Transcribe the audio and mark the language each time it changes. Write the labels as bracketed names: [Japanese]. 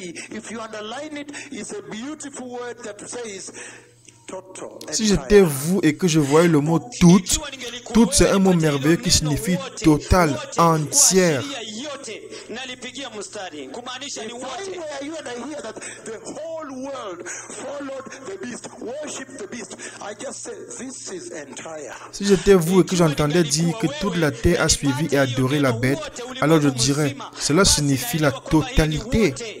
[English] If you underline it, it's a beautiful word that says [French] si j'étais vous et que je voyais le mot toute, c'est un mot merveilleux qui signifie total, entière. [Swahili] nalipigia mstari kumaanisha ni wote. [English] You and I hear that the whole world followed the beast, worshiped the beast. I just say this is entire. [French] Si j'étais vous et que j'entendais dire que toute la terre a suivi et adoré la bête, alors je dirais, cela signifie la totalité.